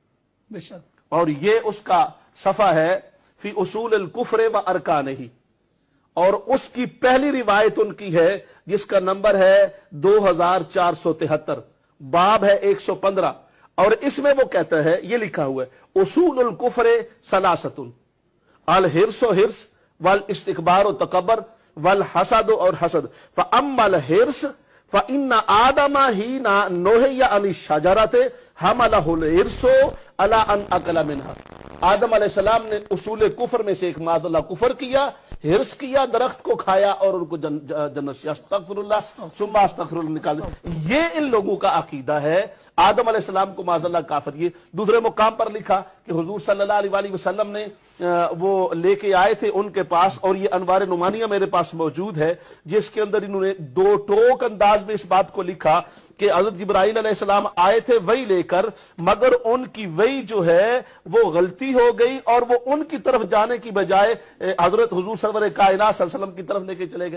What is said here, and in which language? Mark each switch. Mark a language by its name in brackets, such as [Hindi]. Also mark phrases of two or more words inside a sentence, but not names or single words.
[Urdu] اور یہ اس کا صفحہ ہے [Arabic] فی اصول الکفر و ارکانہ، [Urdu] اور اس کی پہلی روایت ان کی ہے جس کا نمبر ہے 2473، باب ہے 115، اور اس میں وہ کہتا ہے یہ لکھا ہوا ہے [Arabic] اصول الکفر ثلاثۃ الحرص و حرص والاستکبار و تکبر والحسد [Urdu] اور حسد [Arabic] فاما الحرص فإن آدم حين نهي عن الشجرة حمله الحرص على أن أكل منها۔ [Urdu] آدم [Arabic] علیہ السلام [Urdu] نے اصول کفر میں سے ایک [Arabic] معاذ اللہ [Urdu] کفر کیا، حرص کیا، درخت کو کھایا اور ان کو جنت سے [Arabic] استغفر اللہ ثم استغفر اللہ [Urdu] نکال دیا۔ یہ ان لوگوں کا عقیدہ ہے۔ آدم [Arabic] علیہ السلام [Urdu] کو [Arabic] معاذ اللہ [Urdu] کافر، یہ دوسرے مقام پر لکھا کہ حضور [Arabic] صلی اللہ علیہ وسلم [Urdu] نے وہ لے کے آئے تھے ان کے پاس، اور یہ انوار نعمانیہ میرے پاس موجود ہے جس کے اندر انہوں نے دو ٹوک انداز میں اس بات کو لکھا کہ حضرت جبرائیل [Arabic] علیہ السلام [Urdu] آئے تھے وہی لے کر، مگر ان کی وہی جو ہے وہ غلطی ہو گئی اور وہ ان کی طرف جانے کی بجائے حضرت حضور سرور کائنات [Arabic] صلی اللہ علیہ وسلم [Urdu] کی طرف لے کے چلے گئے۔